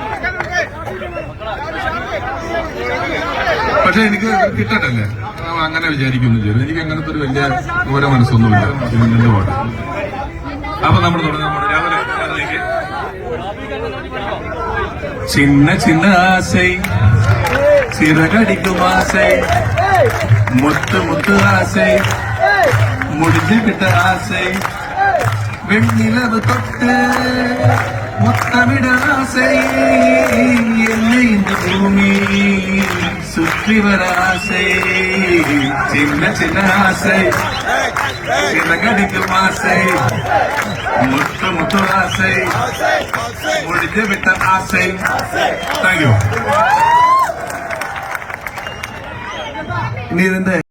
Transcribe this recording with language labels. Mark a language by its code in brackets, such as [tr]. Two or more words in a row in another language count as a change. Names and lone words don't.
[ml] പക്ഷെ എനിക്ക് കിട്ടട്ടല്ലേ, അങ്ങനെ വിചാരിക്കൊന്നും ചെയ്തു. എനിക്ക് അങ്ങനത്തെ ഒരു വലിയ ദൂര മനസ്സൊന്നുമില്ല ഇതിന്റെ പാട്ട്. അപ്പൊ നമ്മൾ തുടങ്ങാൻ രാവിലെ [ta] சின்ன ஆசை சிறகடிக்கும் ஆசை முத்து ஆசை முடிஞ்சு விட்ட ஆசை வெண்ணிலவு தொட்டு முத்தமிட ஆசை என்னை இந்த பூமி சுற்றி வர ஆசை சின்ன ஆசை சிறகடிக்கும் ஆசை முத்து ஆசை முடிஞ்சு விட்ட ஆசை. [en] Thank you. [ml] ഇനി ഇതിന്റെ